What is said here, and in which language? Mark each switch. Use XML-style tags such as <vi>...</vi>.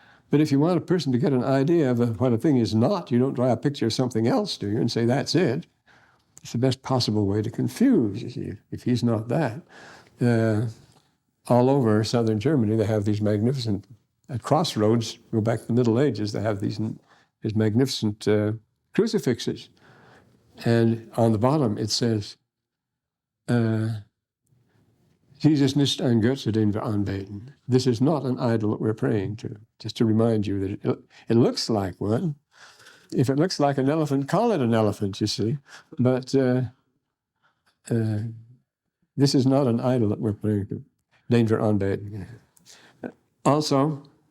<en>But if you want a person to get an idea of what a thing is not, you don't draw a picture of something else, do you, and say, that's it. It's the best possible way to confuse, you see, if he's not that. All over southern Germany, they have these magnificent, at crossroads, go back to the Middle Ages, they have these magnificent crucifixes. And on the bottom it says,</en> <de>Jesus nicht ein Götze, den wir anbeten.</de> <en>This is not an idol that we're praying to. Just to remind you that it looks like one. If it looks like an elephant, call it an elephant, you see. But this is not an idol that we're praying to.</en> <de>Den wir anbeten.</de> <en>Also,</en>